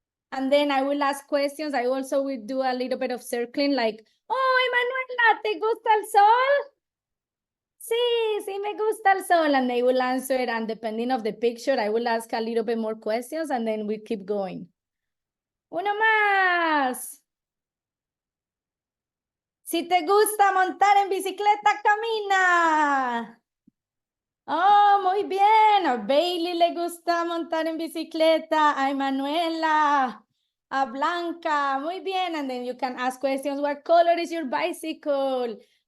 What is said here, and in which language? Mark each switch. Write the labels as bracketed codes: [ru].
[en] And then I will ask questions. I also will do a little bit of circling like, oh, Emanuela, [es] ¿te gusta el sol? Sí, sí me gusta el sol. [en] And they will answer it. And depending of the picture, I will ask a little bit more questions and then we keep going. [es] Uno más. Si te gusta montar en bicicleta, camina. Oh, muy bien. A Bailey le gusta montar en bicicleta. A Emanuela. A Blanca. Muy bien. [en] And then you can ask questions. What color is your bicycle?